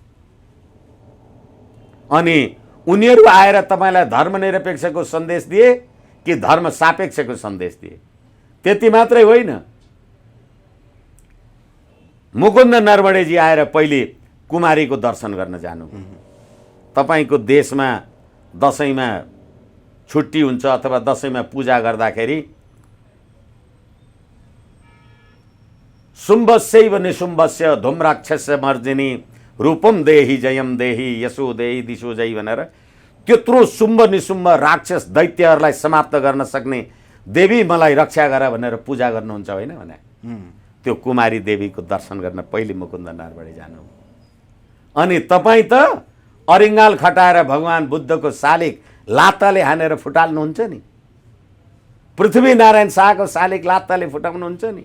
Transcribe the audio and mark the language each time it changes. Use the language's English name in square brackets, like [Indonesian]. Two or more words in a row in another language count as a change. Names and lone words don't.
[Nepali] अनि उनीहरू आएर तपाईँलाई धर्मनिरपेक्षको सन्देश दिए कि धर्म सापेक्षको सन्देश दिए? त्यति मात्रै होइन, मुकुन्द नरवणेजी आएर पहिले कुमारीको दर्शन गर्न जानु, तपाईँको देशमा दसैँमा छुट्टी हुन्छ अथवा दसैँमा पूजा गर्दाखेरि [Sanskrit] शुम्भस्यैव निशुम्भस्य धूम्राक्षस्य मर्जिनी रूपम देहि जयम देहि यसो देहि दिशो जय [Nepali] भनेर त्यत्रो शुम्भ निशुम्भ राक्षस दैत्यहरूलाई समाप्त गर्न सक्ने देवी मलाई रक्षा गर भनेर पूजा गर्नुहुन्छ होइन भने त्यो कुमारी देवीको दर्शन गर्न पहिले मुकुन्द नरवाडे जानु। अनि तपाईँ त अरिङ्गाल खटाएर भगवान् बुद्धको शालिक लात्ताले हानेर फुटाल्नुहुन्छ नि, पृथ्वीनारायण शाहको शालिक लात्ताले फुटाउनुहुन्छ नि।